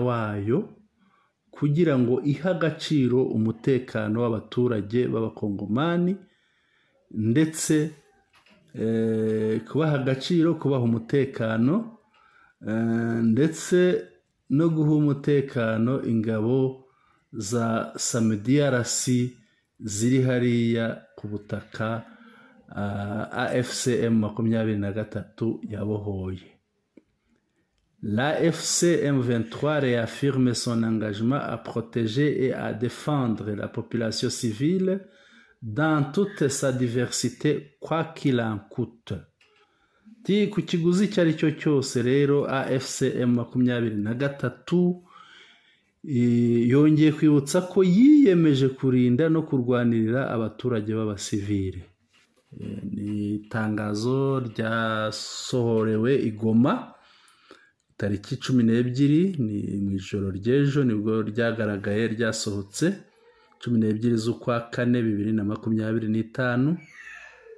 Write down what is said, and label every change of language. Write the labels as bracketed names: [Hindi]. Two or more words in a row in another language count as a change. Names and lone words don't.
[Kinyarwanda] wayo kugira ngo ihe agaciro umutekano w'abaturage b'abakongomani, ndetse kubaha agaciro, kubaha umutekano, ndetse no guha umutekano ingabo za SAMIDRC ziri hariya ku butaka AFCM 23 yabohoye. [French] L'AFCM 23 réaffirme son engagement à protéger et à défendre la population civile dans toute sa diversité, quoi qu'il en coûte. [Kinyarwanda] Ku kiguzi icyo ari cyo cyose rero AFCM 23 yongeye kwibutsa ko yiyemeje kurinda no kurwanirira abaturage b'abasivile. Ni itangazo ryasohorewe i Goma tariki 12, ni mu ijoro ry'ejo nibwo ryagaragaye, ryasohotse 12 z'ukwa 4 2025.